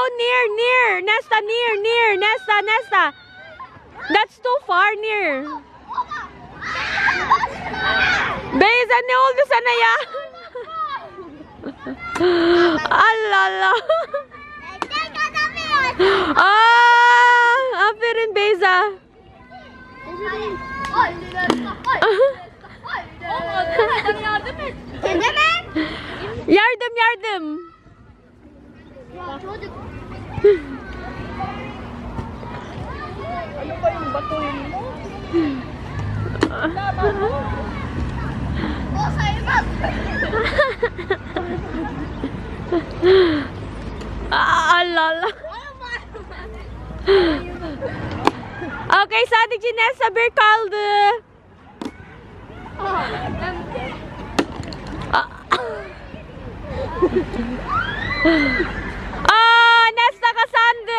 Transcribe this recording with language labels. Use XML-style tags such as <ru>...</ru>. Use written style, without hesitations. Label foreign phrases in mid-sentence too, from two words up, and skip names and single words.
<en>near. Nesta, near. Nesta. That's too far, near.</en> <tr>Beza, ne oldu sana ya? Alala. Aferin Beyza. Yardım.</tr> <tl>Ano ba yung batuin mo? Alala.</tl> <tr>Okay, sadik Ginesa bir kaldı. Nesta kazandı.</tr>